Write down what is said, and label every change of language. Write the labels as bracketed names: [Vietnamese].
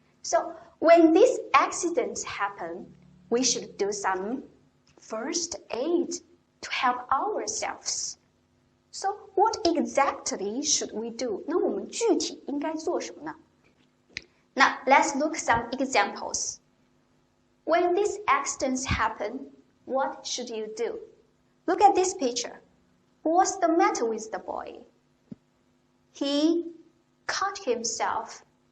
[English] So, when these accidents happen, we should do some first aid to help ourselves. So, what exactly should we do? [Chinese] 那我们具体应该做什么呢? [English] Now, let's look some examples. When these accidents happen, what should you do? Look at this picture. What's the matter with the boy? He cut himself.